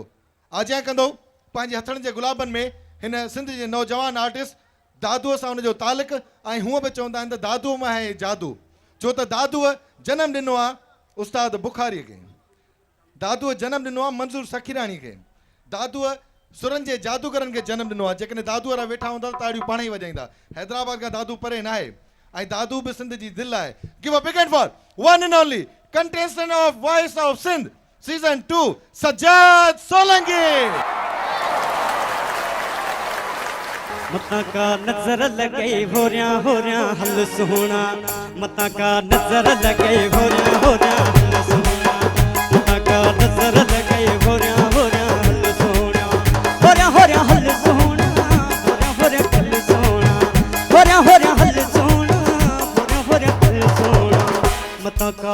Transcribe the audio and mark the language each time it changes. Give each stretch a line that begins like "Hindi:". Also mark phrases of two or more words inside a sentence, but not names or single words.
Sindhi: आजियां कंदो पंहिंजे हथनि जे गुलाबनि में हिन सिंध जे नौजवान आर्टिस्ट दादूअ सां हुनजो तालुक़ ऐं हूअं बि चवंदा आहिनि त दादूअ मां आहे जादू, छो त दादूअ जनमु ॾिनो आहे उस्ताद बुखारीअ खे, दादूअ जनमु ॾिनो आहे मंज़ूर सखीराणी खे, दादूअ सुरनि जे जादूगरनि खे जनमु ॾिनो आहे। जेकॾहिं दादू वारा वेठा हूंदा ताड़ियूं पाण ई वॼाईंदा। हैदराबाद खां दादू परे न आहे ऐं दादू बि सिंध जी दिलि आहे।
English: Give a big hand for one and only contestant of Voice of Sindh Season 2 Sajjad Solanki.
Sindhi: मता का नजर लगे होरिया होरिया हल सोना, मता का नजर लगे होरिया होरिया हल सोना, मता का नजर लगे होरिया होरिया हल सोना, होरिया होरिया हल सोना, होरिया होरिया हल सोना, होरिया होरिया हल सोना, होरिया होरिया हल सोना, मता